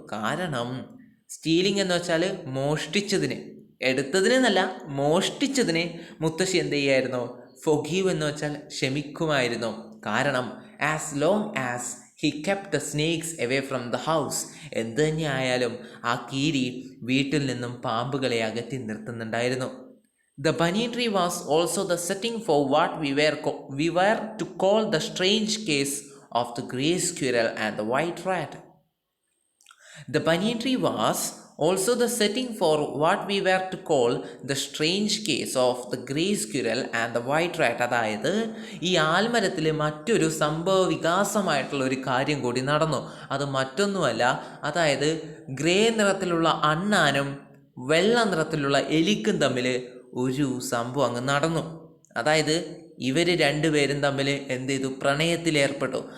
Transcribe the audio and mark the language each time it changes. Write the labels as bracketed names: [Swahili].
[Malayalam] കാരണം സ്റ്റീലിംഗ് എന്ന് വെച്ചാൽ മോഷ്ടിച്ചതിന്, എടുത്തതിനെന്നല്ല മോഷ്ടിച്ചതിന് മുത്തശ്ശി എന്ത് ചെയ്യായിരുന്നു? [English] forgive [Malayalam] എന്ന് വെച്ചാൽ ക്ഷമിക്കുമായിരുന്നു. കാരണം [English] As long as he kept the snakes away from the house. [Malayalam] എന്ത് തന്നെ ആയാലും ആ കീരി വീട്ടിൽ നിന്നും പാമ്പുകളെ അകറ്റി നിർത്തുന്നുണ്ടായിരുന്നു. [English] The banyan tree was also the setting for what we were to call the strange case of the grey squirrel and the white rat. The banyan tree was also the setting for what we were to call the strange case of the grey squirrel and the white rat. [Malayalam] അതായത് ഈ ആൽമരത്തിൽ മറ്റൊരു സംഭവ വികാസമായിട്ടുള്ള ഒരു കാര്യം കൂടി നടന്നു. അത് മറ്റൊന്നുമല്ല, അതായത് ഗ്രേ നിറത്തിലുള്ള അണ്ണാനും വെള്ള നിറത്തിലുള്ള എലിക്കും തമ്മിൽ ഒരു സംഭവം അങ്ങ് നടന്നു. അതായത് ഇവർ രണ്ടുപേരും തമ്മിൽ എന്ത് ചെയ്തു? പ്രണയത്തിലേർപ്പെട്ടു.